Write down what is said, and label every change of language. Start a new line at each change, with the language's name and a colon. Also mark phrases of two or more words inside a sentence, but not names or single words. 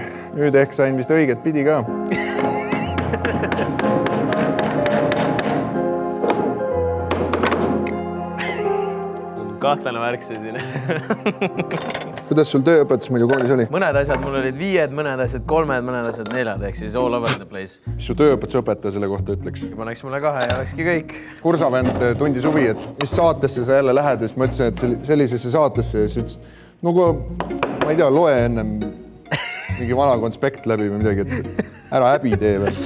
Estonian: Nüüd ehk sain vist õiget pidi ka. Kahtlane värk see siin. Kuidas sul tööõpetus muidu koolis oli? Mõned asjad mul olid 5, mõned asjad 3, mõned asjad 4, ehk siis
English: all over the place.
Estonian: Mis su tööõpetusõpetaja selle kohta ütleks? Paneks mulle 2 ja olekski kõik. Kursavend tundis huvi, et mis saatesse sa jälle lähed, ja siis ma ütlesin, et sellisesse saatesse ja siis ütles, no kui ma ei tea, loe ennem mingi vana konspekt läbi või midagi, et ära häbi tee veel.